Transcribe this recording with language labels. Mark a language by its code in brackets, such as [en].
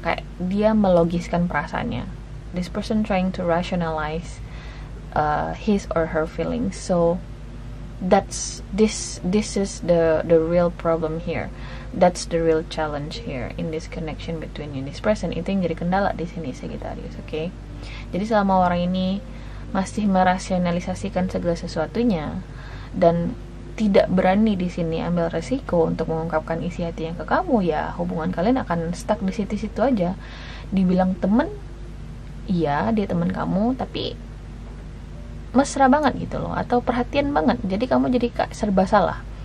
[id] Kayak dia melogiskan perasaannya. [en] This person trying to rationalize his or her feelings. So this is the real problem here. That's the real challenge here in this connection between you and this person. [id] Itu yang jadi kendala di sini Sagittarius, oke? Jadi selama orang ini masih merasionalisasikan segala sesuatunya dan tidak berani di sini ambil resiko untuk mengungkapkan isi hatinya ke kamu, ya hubungan kalian akan stuck di situ-situ aja. Dibilang temen, iya dia teman kamu, tapi mesra banget gitu loh, atau perhatian banget, jadi kamu jadi serba salah.